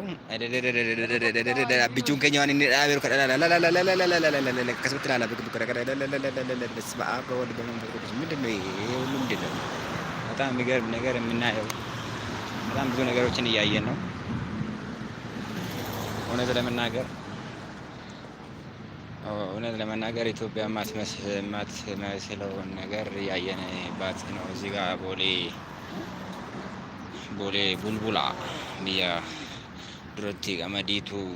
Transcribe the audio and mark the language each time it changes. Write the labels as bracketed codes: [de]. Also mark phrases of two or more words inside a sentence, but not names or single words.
[om] Bichuun keenya waan inni dhaabeeru kadha akkasumatti ilaala [am] በስመ አብ ወወልድ ወመንፈስ ቅዱስ። ምንድን ነው ይሄ ሁሉ? ምንድን ነው? በጣም የሚገርም ነገር የምናየው፣ በጣም ብዙ ነገሮችን እያየን ነው። እውነት ለመናገር ኢትዮጵያ የማትመስለውን ነገር እያየንባት ነው። እዚህ ጋር ቦሌ ቡልቡላ [om] biyya dureetti qamaditu